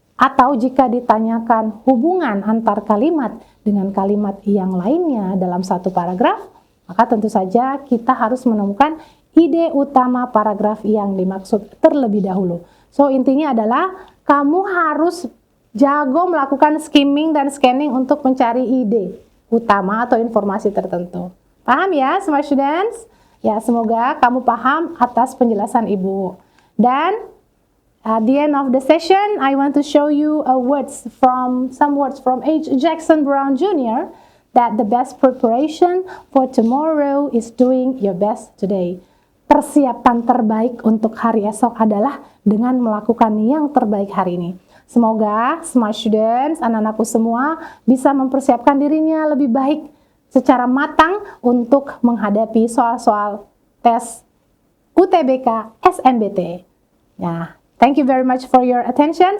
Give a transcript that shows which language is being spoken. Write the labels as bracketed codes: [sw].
[id] Atau jika ditanyakan hubungan antar kalimat dengan kalimat yang lainnya dalam satu paragraf, maka tentu saja kita harus menemukan ide utama paragraf yang dimaksud terlebih dahulu. So, intinya adalah kamu harus jago melakukan skimming dan scanning untuk mencari ide utama atau informasi tertentu. Paham ya, smart students? Ya, semoga kamu paham atas penjelasan Ibu. [en] Dan at the end of the session, I want to show you some words from H. Jackson Brown Jr. that the best preparation for tomorrow is doing your best today. [id] Persiapan terbaik untuk hari esok adalah dengan melakukan yang terbaik hari ini. Semoga smart students, anak-anakku semua bisa mempersiapkan dirinya lebih baik secara matang untuk menghadapi soal-soal tes UTBK SNBT. [en] Nah, thank you very much for your attention.